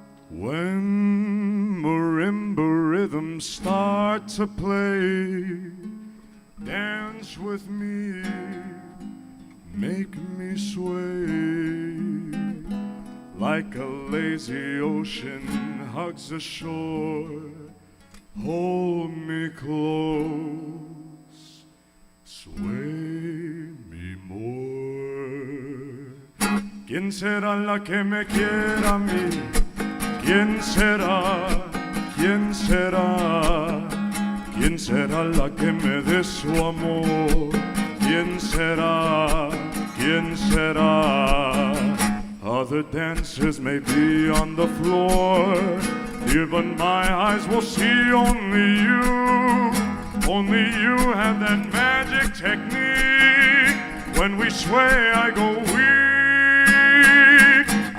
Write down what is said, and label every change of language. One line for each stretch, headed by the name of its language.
English: When marimba rhythms start to play, dance with me, make me sway, like a lazy ocean hugs the shore. Hold me close, sway me more.
Spanish: ¿Quién será la que me quiera a mí? ¿Quién será? ¿Quién será? ¿Quién será la que me dé su amor? ¿Quién será? ¿Quién será?
English: Other dancers may be on the floor, dear, but my eyes will see only you. Only you have that magic technique. When we sway, I go weak.